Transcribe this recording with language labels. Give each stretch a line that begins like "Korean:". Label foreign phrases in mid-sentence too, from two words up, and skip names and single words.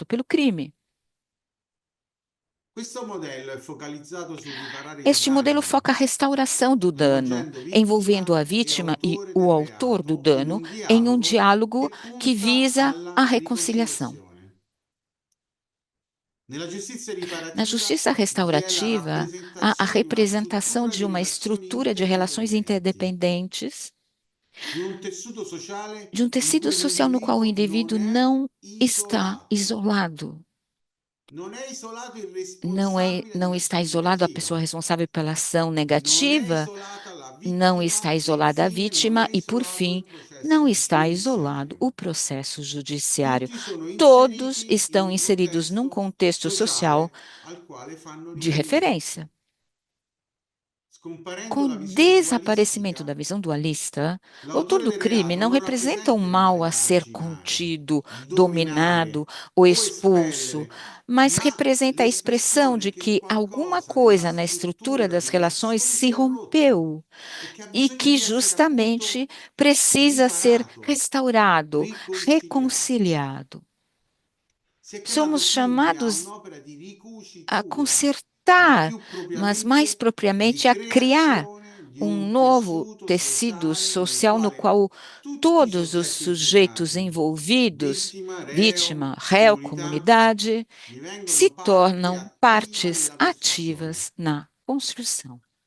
Portuguese: causado pelo crime.
Italian: Questo modello è focalizzato sul riparare il
Portuguese: Este modelo
Italian: danno,
Portuguese: foca a restauração do dano,
Italian: coinvolgendo
Portuguese: envolvendo
Italian: vittima
Portuguese: a
Italian: e
Portuguese: vítima e
Italian: autore
Portuguese: o
Italian: del
Portuguese: autor do
Italian: reato in
Portuguese: dano
Italian: un
Portuguese: em um
Italian: dialogo
Portuguese: diálogo
Italian: che
Portuguese: que
Italian: punta
Portuguese: visa a
Italian: alla
Portuguese: reconciliação.
Italian: riconciliazione. Nella giustizia
Portuguese: Na
Italian: riparativa
Portuguese: justiça
Italian: vi è la
Portuguese: restaurativa, há a
Italian: rappresentazione di una
Portuguese: representação
Italian: struttura
Portuguese: de
Italian: di
Portuguese: uma
Italian: relazioni
Portuguese: estrutura de relações
Italian: interdipendenti,
Portuguese: interdependentes,
Italian: di un tessuto sociale
Portuguese: de um
Italian: in
Portuguese: tecido
Italian: cui
Portuguese: social no qual o
Italian: l'individuo non
Portuguese: indivíduo
Italian: è
Portuguese: não está
Italian: isolato.
Portuguese: isolado.
Italian: Non è isolato il responsabile
Portuguese: Não está
Italian: dell'azione
Portuguese: isolado a pessoa
Italian: negativa.
Portuguese: responsável pela ação
Italian: Non è
Portuguese: negativa,
Italian: isolata la
Portuguese: não
Italian: vittima
Portuguese: está
Italian: e
Portuguese: isolada a
Italian: infine non
Portuguese: vítima
Italian: è
Portuguese: e, por
Italian: isolato
Portuguese: fim,
Italian: il
Portuguese: não
Italian: processo
Portuguese: está isolado
Italian: giudiziario.
Portuguese: o processo judiciário.
Italian: Tutti sono
Portuguese: Todos
Italian: inseriti in
Portuguese: estão
Italian: un
Portuguese: inseridos num
Italian: contesto
Portuguese: contexto social
Italian: sociale al quale fanno
Portuguese: de
Italian: riferimento.
Portuguese: referência.
Italian: Scomparendo
Portuguese: Com o
Italian: la visione
Portuguese: desaparecimento da
Italian: dualistica,
Portuguese: visão dualista, o autor
Italian: l'autore
Portuguese: do
Italian: del
Portuguese: crime
Italian: reato
Portuguese: não
Italian: non
Portuguese: representa o
Italian: rappresenta
Portuguese: mal a ser
Italian: immagginare,
Portuguese: contido, dominado
Italian: dominare
Portuguese: ou
Italian: o
Portuguese: expulso,
Italian: espellere,
Portuguese: mas
Italian: ma
Portuguese: representa a expressão
Italian: l'espressione
Portuguese: de
Italian: che
Portuguese: que alguma
Italian: qualcosa nella
Portuguese: coisa na estrutura
Italian: struttura
Portuguese: das
Italian: di
Portuguese: relações
Italian: relazioni
Portuguese: se
Italian: si è rotto
Portuguese: rompeu
Italian: e che ha
Portuguese: e
Italian: bisogno
Portuguese: que
Italian: di essere
Portuguese: justamente
Italian: appunto
Portuguese: precisa ser
Italian: riparato,
Portuguese: restaurado,
Italian: riconciliato.
Portuguese: reconciliado.
Italian: Si è
Portuguese: Somos
Italian: chiamato quindi a
Portuguese: chamados
Italian: un'opera di
Portuguese: a
Italian: ricucitura, ma
Portuguese: consertar,
Italian: più
Portuguese: mas mais
Italian: propriamente di
Portuguese: propriamente a criar
Italian: creazione
Portuguese: um novo tecido social no qual todos os sujeitos envolvidos, vítima, réu, comunidade, se tornam partes ativas na construção.